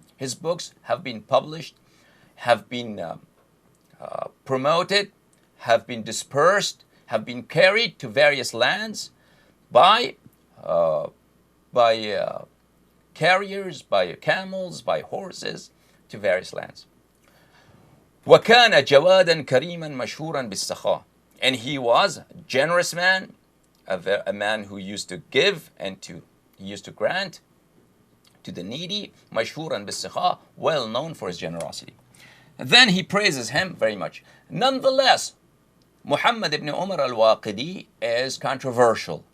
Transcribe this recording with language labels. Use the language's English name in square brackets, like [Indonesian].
[English] His books have been published, have been promoted, have been dispersed, have been carried to various lands by carriers, by camels, by horses, to various lands. [Arabic] وَكَانَ جَوَادًا كَرِيمًا مَشْهُورًا بِالسَّخَاءِ. [English] And he was a generous man, a man who used to give and he used to grant to the needy, [Arabic] مَشْهُورًا بِالسَّخَاءِ, [English] well known for his generosity. And then he praises him very much. Nonetheless, Muhammad ibn Umar al-Waqidi is controversial.